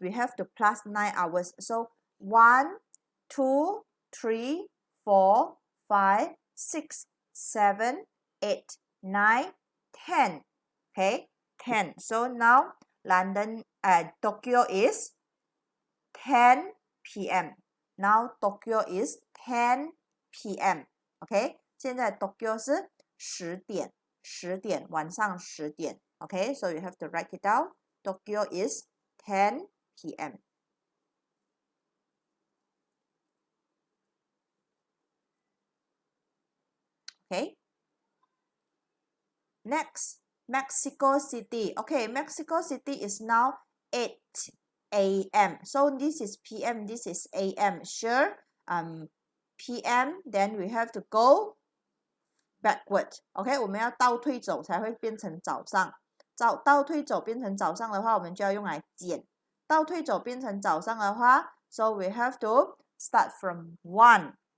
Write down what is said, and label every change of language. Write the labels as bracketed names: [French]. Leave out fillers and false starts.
[English] We have to plus 9 hours. So 1, 2, 3, 4, 5, 6, 7, 8, 9, 10. Okay, 10. So now Tokyo is 10 p.m. Now Tokyo is 10 p.m. Okay, [Chinese] 现在 Tokyo 是10点，晚上10点。 [English] Okay, so you have to write it down. Tokyo is 10 p.m. Okay. Next, Mexico City. Okay, Mexico City is now 8 a.m. So this is p.m. This is a.m. Sure. p.m. Then we have to go backward. [Chinese] OK， 我们要倒退走才会变成早上。倒退走变成早上的话，我们就要用来减。倒退走变成早上的话 [English] ，so we have to start from 1.